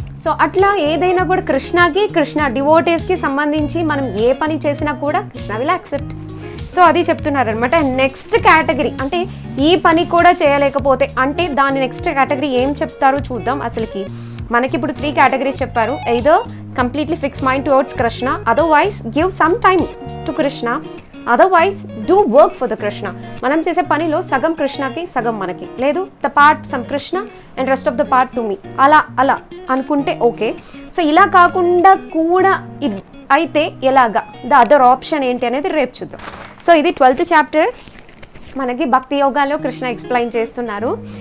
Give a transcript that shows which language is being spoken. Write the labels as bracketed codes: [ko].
[te] So అట్లా ఏదైనా కూడా కృష్ణ డివోటీస్కి సంబంధించి మనం ఏ పని చేసినా కూడా [en] Krishna will accept. [te] సో అది చెప్తున్నారనమాట. నెక్స్ట్ కేటగిరీ అంటే ఈ పని కూడా చేయలేకపోతే అంటే దాని నెక్స్ట్ కేటగిరీ ఏం చెప్తారో చూద్దాం. అసలుకి మనకి ఇప్పుడు 3 categories చెప్పారు. [en] either completely fix mind towards Krishna, otherwise give some time to Krishna, otherwise do work for the Krishna. [te] మనం చేసే పనిలో సగం కృష్ణకి, సగం మనకి, లేదు [en] the part some Krishna and rest of the part to me, [te] అలా అనుకుంటే ఓకే. సో ఇలా కాకుండా కూడా అయితే ఎలాగా, [en] the other option [te] ఏంటి అనేది రేపు చూద్దాం. సో ఇది 12th చాప్టర్ మనకి భక్తి యోగాలో కృష్ణ ఎక్స్ప్లెయిన్ చేస్తున్నారు.